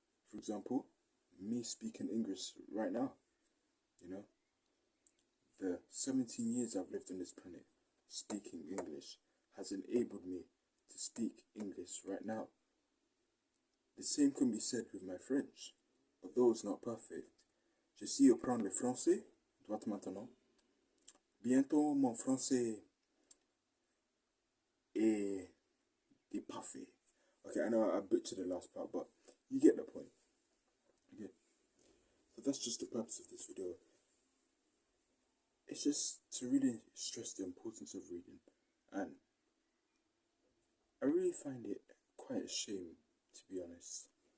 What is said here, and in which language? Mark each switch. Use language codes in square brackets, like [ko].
[en] For example, me speaking English right now. The 17 years I've lived on this planet speaking English has enabled me to speak English right now. The same can be said with my French, although it's not perfect. [fr] Je sais apprendre le français, droit maintenant. Bientôt mon français est parfait. [en] Okay, I know I butchered the last part, but you get the point. Okay, so that's just the purpose of this video. It's just to really stress the importance of reading, and I really find it quite a shame, to be honest.